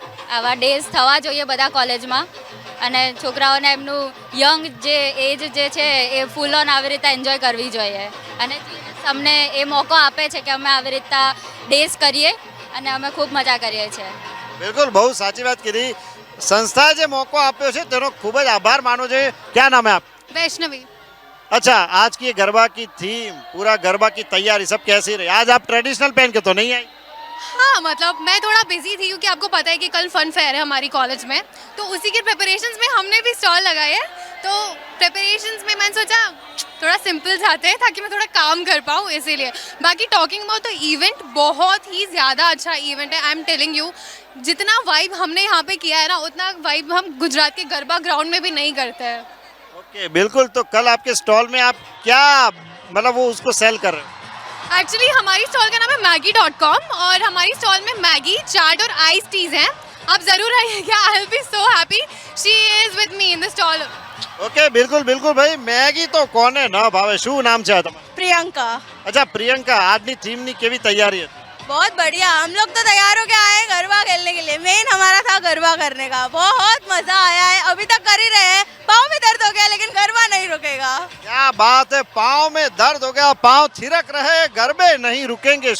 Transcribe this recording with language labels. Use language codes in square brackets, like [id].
[gu] આવા ડેઝ થવા જોઈએ બધા કોલેજમાં અને છોકરાઓને એમનું યંગ જે એજ જે છે એ ફૂલ ઓન આવી રીતે એન્જોય કરવી જોઈએ. અને અમને એ મોકો આપે છે કે અમે આવી રીતના ડેઝ કરીએ અને અમે ખૂબ મજા કરીએ છીએ. બિલકુલ, બહુ સાચી વાત કીધી. સંસ્થાએ જે મોકો આપ્યો છે તેનો ખૂબ જ આભાર માનો છે. [hi] ક્યાં નામ है आप? वैष्णवी. अच्छा, आज की ये गरबा की थीम, पूरा गरबा की तैयारी सब कैसी रही? आज आप ट्रेडिशनल पहन के तो नहीं आई? हाँ, मतलब मैं थोड़ा बिजी थी क्योंकि आपको पता है कि कल फन फेयर है हमारी कॉलेज में, तो उसी के प्रिपरेशंस में हमने भी स्टॉल लगाए हैं. तो प्रिपरेशंस में मैंने सोचा थोड़ा सिंपल जाते हैं ताकि मैं थोड़ा काम कर पाऊँ, इसीलिए. बाकी टॉकिंग अबाउट तो इवेंट बहुत ही ज़्यादा अच्छा इवेंट है. [en] I am telling you, [hi] जितना वाइब हमने यहाँ पे किया है ना उतना वाइब हम गुजरात के गरबा ग्राउंड में भी नहीं करते हैं. ओके, बिल्कुल. तो कल आपके स्टॉल में आप क्या मतलब वो उसको सेल कर रहे हो? एक्चुअली हमारी स्टॉल का नाम है maggi.com और हमारी स्टॉल में मैगी, चाट और आइस टीज हैं. आप ज़रूर आइएगा. [en] I will be so happy. She is with me in the stall. [hi] Okay, बिल्कुल बिल्कुल भाई. [gu] मैगी तो कोने न भावे. શું નામ છે તમારું? [hi] प्रियंका. [gu] अच्छा, प्रियंका, આજની ટીમની કેવી તૈયારી હતી? [hi] बहुत बढ़िया. हम लोग तो तैयार होके आए हैं गरबा खेलने के लिए. मेन हमारा था गरबा करने का. बहुत मजा आया है. अभी तक कर ही रहे हैं. पाँव में दर्द हो गया लेकिन गरबा नहीं रुकेगा. क्या बात है. पाँव में दर्द हो गया, पाँव थिरक रहे, गरबे नहीं रुकेंगे.